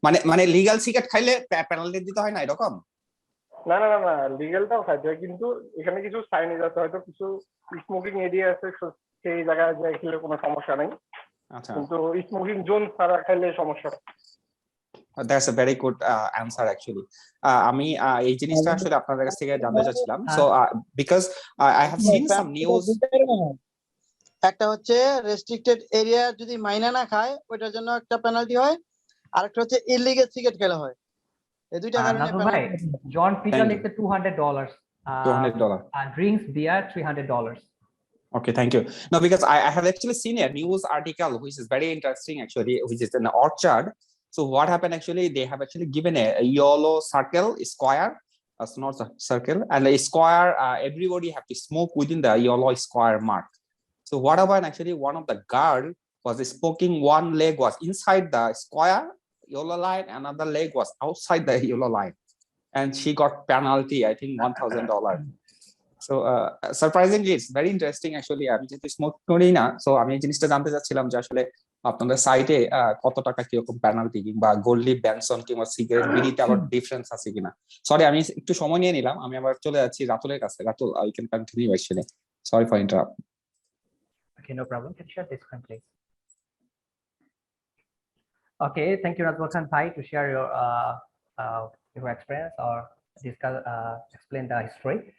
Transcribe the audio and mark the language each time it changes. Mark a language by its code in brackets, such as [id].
[bn] মানে legal cigarette খাইলে penalty দিতে হয় না এরকম? না না না না, লিগেলটাও খাইতে হয়, কিন্তু এখানে কিছু সাইনেজ আছে, হয়তো কিছু স্মোকিং এরিয়া আছে, সেই জায়গায় যাই খেলে কোনো সমস্যা নেই, কিন্তু স্মোকিং জোন ছাড়া খাইলে সমস্যা। [en] That's a very good answer actually. [bn] আমি এই জিনিসটা আসলে আপনাদের কাছ থেকে জানতে চাচ্ছিলাম। [en] So because I have seen some news. [bn] একটা হচ্ছে রেস্ট্রিক্টেড এরিয়া যদি মাইনা না খায় ওইটার জন্য একটা পেনাল্টি হয়, আর একটা হচ্ছে ইলিগেল সিগারেট খেলা হয়। এই দুইটা কারণে ভাই জন পিটার লিখতে $200, [en] $200 and drinks beer $300. Okay, thank you. No, because I have actually seen a news article which is very interesting actually, which is an orchard. So what happened actually, they have actually given a yellow circle, square, not a circle, and a square, everybody have to smoke within the yellow square mark. So what happened actually, one of the girl was smoking, one leg was inside the square yellow line, another leg was outside the yellow line, and she got penalty, I think $1,000. So surprisingly it's very interesting actually. [bn] আমি যেহেতু smoke করি না, so আমি এই জিনিসটা জানতে চাচ্ছিলাম যে আসলে আপনাদের সাইটে কত টাকা কিরকম পেনাল্টি, কিংবা গোল্ড লিফ, বেনসন কিংবা সিগারেট, বিড়িতে আবার ডিফারেন্স আছে কিনা। সরি, আমি একটু সময় নিয়ে নিলাম, আমি আবার চলে যাচ্ছি রাতুলের কাছে। [en] Ratul, you can continue actually. Sorry for interrupt. Okay, no problem. Can you share this screen, please? Okay, thank you, Nazmul Khan Bhai, to share your experience or discuss, explain the history.